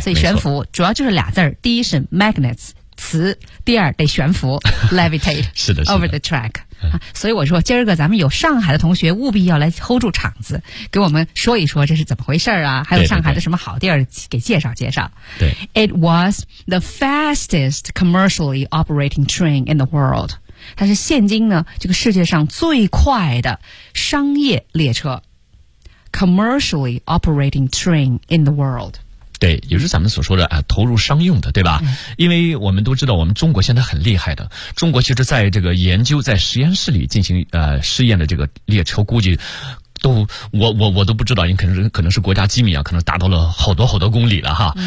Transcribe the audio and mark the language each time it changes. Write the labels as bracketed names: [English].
[Chinese] 所以悬浮主要就是俩字儿，第一是 magnets 磁，第二得悬浮 ，levitate 是的是的 [English] over the track。 [Chinese] 所以我说今儿个咱们有上海的同学务必要来 hold 住场子，给我们说一说这是怎么回事啊，还有上海的什么好地儿给介绍介绍。对， [English] It was the fastest commercially operating train in the world， [Chinese] 它是现今呢这个世界上最快的商业列车， [English] commercially operating train in the world。 [Chinese] 对，也就是咱们所说的啊，投入商用的，对吧？因为我们都知道，我们中国现在很厉害的。中国其实在这个研究，在实验室里进行试验的这个列车，估计都我都不知道，因为可能是国家机密啊，可能达到了好多好多公里了哈。